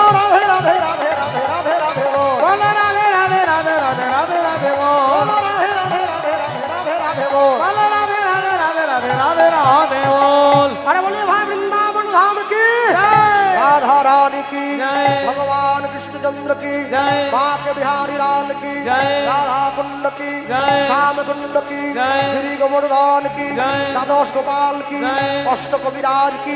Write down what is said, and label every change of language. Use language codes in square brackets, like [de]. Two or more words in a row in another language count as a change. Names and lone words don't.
[bn] রাধে রাধে রাধে রাধে রাধে রাধে বল বলো রাধে রাধে রাধে রাধে রাধে রাধে বল রাধে রাধে রাধে রাধে রাধে রাধে বল বলো রাধে রাধে রাধে রাধে রাধে রাধে বল [hi] अरे बोले भाई वृंदावन धाम की जय। राधा रानी की जय। भगवान कृष्णचंद्र की जय। माँ के बिहारी लाल की जय। राधा कुंड की जय। श्याम कुंड की जय। गिरी गोवर्धन की जय। द्वादश गोपाल की जय। अष्ट कविराज की